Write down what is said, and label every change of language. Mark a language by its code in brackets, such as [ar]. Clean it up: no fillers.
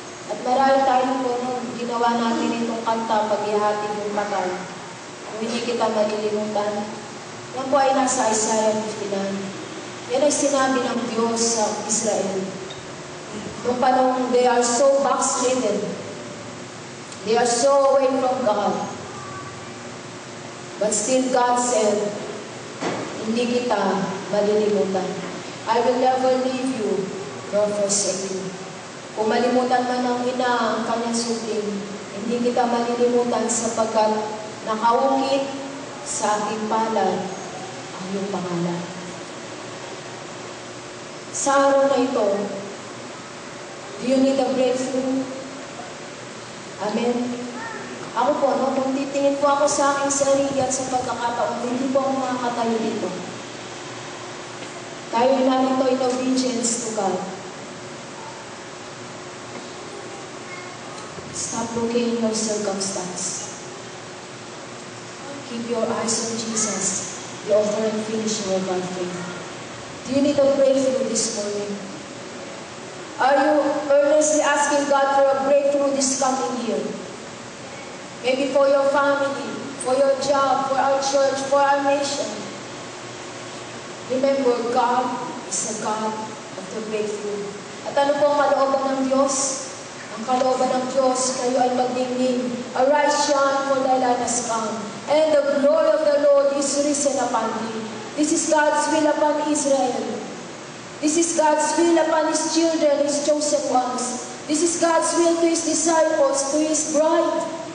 [tl] At marami tayo po nung ginawa natin itong kanta, pag-ihatid yung patay. Kung hindi kita malilimutan, yan po ay nasa Isaiah 59. Yan ay sinabi ng Diyos sa Israel. Nung panahon, [en] they are so backslidden. They are so away from God. But still God said, [tl] hindi kita malilimutan. [en] I will never leave you nor forsake you. [tl] Kung malimutan man ng ina ang kanyang supling, hindi kita malilimutan sapagkat nakaukit sa aking palad ang iyong pangalan. Sa araw na ito, [en] do you need a breakthrough? Amen. [tl] Ako po, kung titingin po ako sa aking sarili at sa pagkakataon, hindi po ako makakatayo dito. Tayo narito [en] in obedience to God. Stop looking at your circumstance. Keep your eyes on Jesus, the author and finisher of our faith. Do you need a breakthrough this morning? Are you earnestly asking God for a breakthrough this coming year? Maybe for your family, for your job, for our church, for our nation. Remember, God is a God of the breakthrough. [tl] At ano po ang kalooban ng Diyos? Ang kalooban ng Diyos, kayo ay magdingning. [en] Arise, shine, for thy light has come. And the glory of the Lord is risen upon thee. This is God's will upon Israel. This is God's will upon His children, His chosen ones. This is God's will to His disciples, to His bride.